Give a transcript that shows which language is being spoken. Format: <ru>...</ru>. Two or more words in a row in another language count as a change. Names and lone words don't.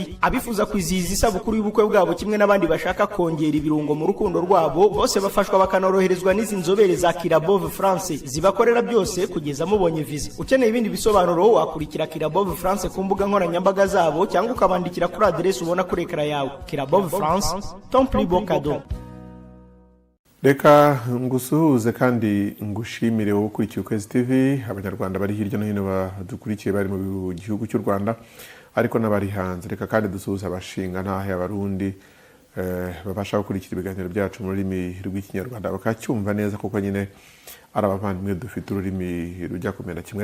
<rw>Abifuza kwizihiza isabukuru y'ubukwe bwabo kimwe n'abandi bashaka kongera ibirungo mu rukundo rwabo, bose bafashwa bakanoroherezwa n'izi nzobere za Kirabo France zibakorera byose kugeza mubonye visa. Ukeneye ibindi bisobanuro wakurikira Kirabo France ku mbuga nkoranyambaga zabo cyangwa ukabandikira kuri adresse ubona kuri ekara yawe.</rw> <fr>Kirabo France, ton plus beau cadeau.</fr> <rw>Reka ngusuhuze kandi ngushimire wowe ukurikiye Ukwezi TV, abanyarwanda bari hirya no hino badukurikiye bari mu gihugu cy'u Rwanda ariko n'abari hanze. Reka kandi dusuhuze abashinga ntahe abarundi babasha gukurikira ibiganiro byacu mu rurimi rw'ikinyarwanda bakacyumva neza kuko nyine ari abavandimwe dufite ururimi rujya kumera kimwe.</rw>